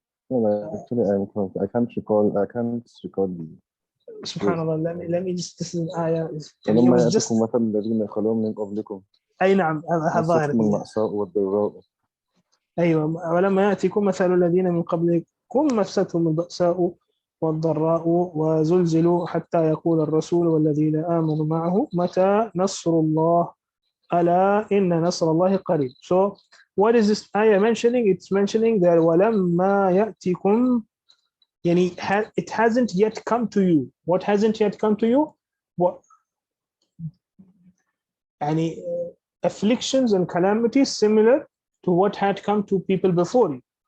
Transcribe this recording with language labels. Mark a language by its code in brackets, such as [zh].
[en] No, actually, I can't recall the. [ar] سبحان الله. [en] Let me just, this is آية. [ar] ولما يأتكم مثل الذين خلوا من قبلكم. أي نعم هذا ظاهر. المأساة والضراء. أيوة ولما يأتكم مثل الذين من قبلكم مستهم البأساء والضراء وزلزلوا حتى يقول الرسول والذين آمنوا معه متى نصر الله ألا إن نصر الله قريب. [en] So what is this ayah mentioning? It's mentioning that [ar] ولما يأتكم [en] يعني it hasn't yet come to you. What hasn't yet come to you? What يعني afflictions and calamities similar to what had come to people before you.